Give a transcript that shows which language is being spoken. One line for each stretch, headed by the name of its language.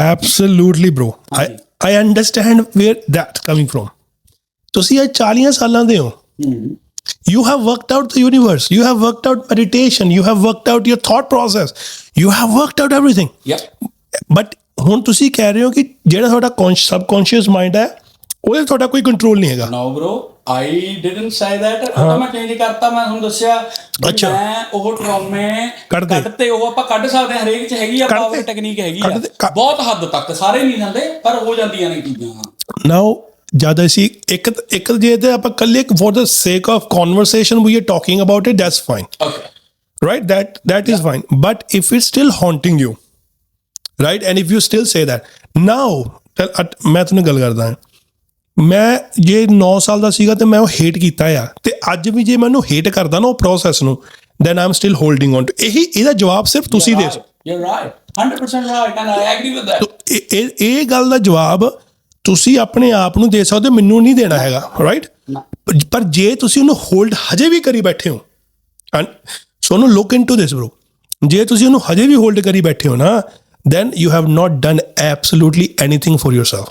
English: Absolutely bro, I understand where that coming from.
Punjabi: ਤੁਸੀਂ ਅੱਜ 40 ਸਾਲਾਂ ਦੇ ਹੋ।
English: You have worked out the universe. You have worked out meditation. You have worked out your thought process. You have worked out everything. Yeah.
Punjabi: But ਹੁਣ ਤੁਸੀਂ ਕਹਿ ਰਹੇ ਹੋ ਕਿ ਜਿਹੜਾ ਤੁਹਾਡਾ subconscious mind ਹੈ, ਉਹਦੇ ਤੁਹਾਡਾ ਕੋਈ ਕੰਟਰੋਲ ਨਹੀਂ ਹੈਗਾ।
English: No bro, I didn't say that.
Punjabi: ਉਹ ਤਾਂ ਮੈਂ ਚੇਂਜ ਕਰਤਾ, ਮੈਂ ਤੁਹਾਨੂੰ ਦੱਸਿਆ। ਅੱਛਾ, ਮੈਂ ਉਹ ਟਰੌਮੇ ਕੱਢਤੇ, ਉਹ ਆਪਾਂ ਕੱਢ ਸਕਦੇ ਹਾਂ, ਹਰੇਕ 'ਚ ਹੈਗੀ ਆ, ਪਾਵਰ ਟੈਕਨੀਕ ਹੈਗੀ ਆ, ਬਹੁਤ ਹੱਦ ਤੱਕ, ਸਾਰੇ ਨਹੀਂ ਜਾਂਦੇ ਪਰ ਹੋ ਜਾਂਦੀਆਂ ਨੇ ਚੀਜ਼ਾਂ।
English: Now
Punjabi: ਜਦ ਅਸੀਂ ਇੱਕ ਜੇ ਤੇ ਆਪਾਂ ਇਕੱਲੇ
English: for the sake of conversation we are talking about it, that's fine. Okay. Right? That is fine. But if it's still haunting you, right? And if you still say that, now
Punjabi: ਮੈਂ ਤੁਹਾਨੂੰ ਗੱਲ ਕਰਦਾ ਹਾਂ, ਮੈਂ ਜੇ 9 ਸਾਲ ਦਾ ਸੀਗਾ ਤੇ ਮੈਂ ਉਹ ਹੇਟ ਕੀਤਾ ਆ, ਤੇ ਅੱਜ ਵੀ ਜੇ ਮੈਂ ਉਹਨੂੰ ਹੇਟ ਕਰਦਾ ਨਾ, ਉਹ ਪ੍ਰੋਸੈਸ ਨੂੰ,
English: then I'm still holding on to
Punjabi: ਇਹਦਾ ਜਵਾਬ ਸਿਰਫ ਤੁਸੀਂ ਦੇ ਸਕਦੇ
English: You're right. 100% right and I agree with that.
Punjabi: ਇਹ ਗੱਲ ਦਾ ਜਵਾਬ ਤੁਸੀਂ ਆਪਣੇ ਆਪ ਨੂੰ ਦੇ ਸਕਦੇ ਹੋ, ਮੈਨੂੰ ਨਹੀਂ ਦੇਣਾ ਹੈਗਾ, ਰਾਈਟ? ਪਰ ਜੇ ਤੁਸੀਂ ਉਹਨੂੰ ਹੋਲਡ ਹਜੇ ਵੀ ਕਰੀ ਬੈਠੇ ਹੋ,
English: so look into this
Punjabi: ਬ్రో, ਜੇ ਤੁਸੀਂ ਉਹਨੂੰ ਹਜੇ ਵੀ ਹੋਲਡ ਕਰੀ ਬੈਠੇ ਹੋ ਨਾ,
English: then you have not done absolutely anything for yourself.